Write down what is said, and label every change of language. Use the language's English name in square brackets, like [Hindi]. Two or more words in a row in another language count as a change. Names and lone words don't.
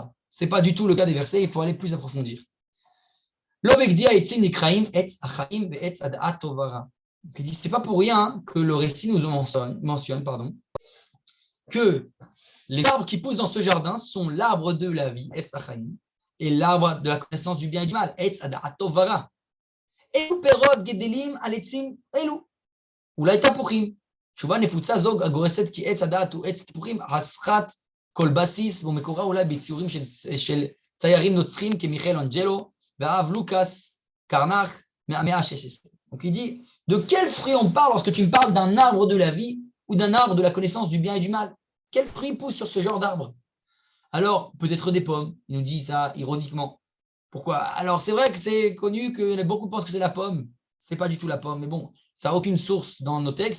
[French] Ce n'est pas du tout le cas des versets. Il faut aller plus approfondir. Il dit c'est pas pour rien que le récit nous mentionne que les arbres qui poussent dans ce jardin sont l'arbre de la vie, [Hebrew] עץ החיים, [French] et l'arbre de la connaissance du bien et du mal, [Hebrew] עץ הדעת טוב ורע. את פירות גדלים על עצים אלו. אולי תפוחים. תשובה נפוצה זו הגורסת כי עץ הדעת הוא עץ תפוחים הסחת כל בסיס, והוא מקורה אולי בציורים של ציירים נוצחים כמיכאל אנג'לו והאב לוקאס קרנח מהמאה ה-16. [French] Donc il dit, de quel fruit on parle lorsque tu me parles d'un arbre de la vie ou d'un arbre de la connaissance du bien et du mal? Quel fruit pousse sur ce genre d'arbre? Alors, peut-être des pommes. Il nous dit ça ironiquement. Pourquoi? Alors, c'est vrai que c'est connu que beaucoup pensent que c'est la pomme. Ce n'est pas du tout la pomme. Mais bon, ça n'a aucune source dans nos textes.